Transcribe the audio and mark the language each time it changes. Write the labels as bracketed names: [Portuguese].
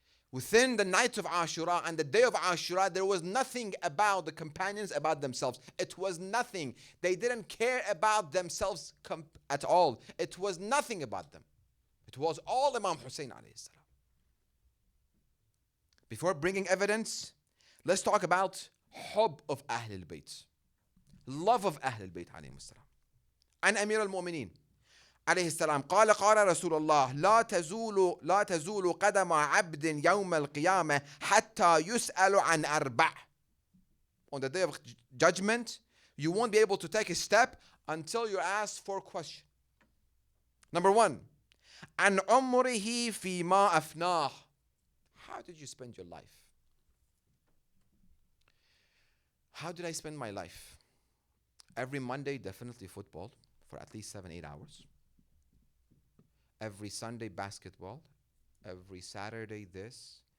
[English] Within the night of Ashura and the day of Ashura, there was nothing about the companions, about themselves. It was nothing. They didn't care about themselves at all. It was nothing about them. It was all Imam Hussein alayhi salam. Before bringing evidence, let's talk about حب of أهل البيت. Love of [Arabic] أهل البيت عليهم السلام. عن أمير المؤمنين عليه السلام قال رسول الله لا تزول قدم عبد يوم القيامة حتى يسأل عن أربع. [English] On the day of judgment, you won't be able to take a step until you're asked 4 questions. Number 1, [Arabic] عن عمره فيما أفناه. [English] How did you spend your life? How did I spend my life? Every Monday, definitely football for at least 7-8 hours. Every Sunday, basketball. Every Saturday, this.